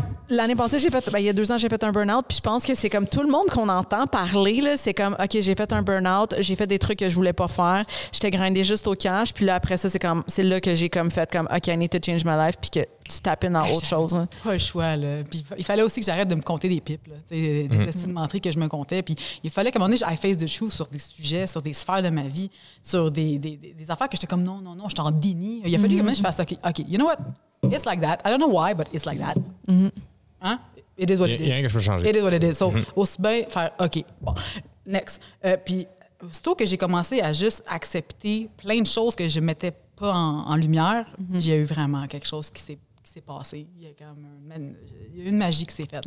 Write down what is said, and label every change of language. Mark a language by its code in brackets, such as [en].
[fr] L'année passée, il y a 2 ans, j'ai fait un burn-out, puis je pense que c'est comme tout le monde qu'on entend parler, là, c'est comme, OK, j'ai fait un burn-out, j'ai fait des trucs que je voulais pas faire, j'étais grindée juste au cash, puis là, après ça, c'est là que j'ai comme fait comme, OK, [en] I need to change my life, [fr] puis que tu tapes dans autre chose. Hein. Pas le choix, là. Puis il fallait aussi que j'arrête de me compter des pipes, là, des estimes menteries que je me comptais, puis il fallait qu'à un moment donné, [en] I face the shoe [fr] sur des sujets, sur des sphères de ma vie, sur des affaires que j'étais comme, non, j'étais en déni. Il a fallu que je fasse, OK, [en] you know what? It's like that. I don't know why, but it's like that. Hein? It is what it is. [fr] Il y a rien que je peux changer. [en] It is what it is. So, [fr] aussi bien faire, [en] OK, bon, next. [fr] Puis, aussitôt que j'ai commencé à juste accepter plein de choses que je ne mettais pas en lumière, il y a eu vraiment quelque chose qui s'est passé. Il y a une magie qui s'est faite.